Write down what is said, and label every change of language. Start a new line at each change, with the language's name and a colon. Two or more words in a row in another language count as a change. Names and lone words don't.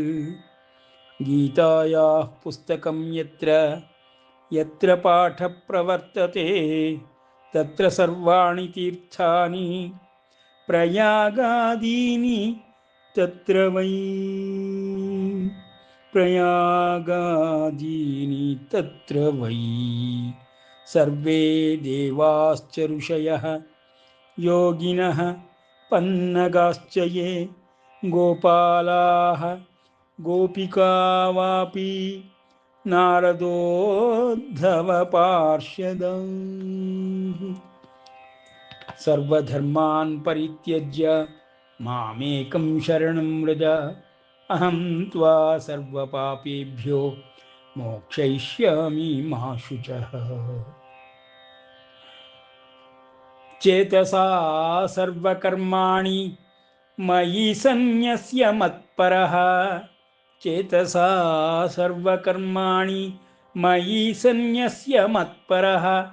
Sanskrit: ಗೀತಾಯಾಃ ಪುಸ್ತಕಂ ಯತ್ರ ಯತ್ರ ಪಾಠ ಪ್ರವರ್ತತೆ ತತ್ರ ಸರ್ವಾಣಿ ತೀರ್ಥಾನಿ ಪ್ರಯಾಗಾದೀನಿ ತತ್ರ ವೈ. ಪ್ರಯಾಗಾದೀನಿ ತತ್ರ ವೈ. ಸರ್ವೇ ದೇವಾಶ್ಚ ಋಷಯಃ ಯೋಗಿನಃ ಪನ್ನಗಾಶ್ಚ ಯೇ ಗೋಪಾಲಾಃ ಗೋಪಿಕಾ ವಾಪಿ ನಾರದೋದ್ಧವ ಪಾರ್ಷದಃ. ಸರ್ವಧರ್ಮಾನ್ ಪರಿತ್ಯಜ್ಯ ಮಾಮೇಕಂ ಶರಣಂ ವ್ರಜ ಅಹಂ ತ್ವಾ ಸರ್ವಪಾಪೇಭ್ಯೋ ಮೋಕ್ಷಯಿಷ್ಯಾಮಿ ಮಾ ಶುಚಃ. ಚೇತಸಾ ಸರ್ವಕರ್ಮಾಣಿ ಮಯಿ ಸನ್ಯಸ್ಯ ಮತ್ಪರಃ. ಚೇತಸಾ ಸರ್ವಕರ್ಮಾಣಿ ಮಯಿ ಸನ್ಯಸ್ಯ ಮತ್ಪರಃ.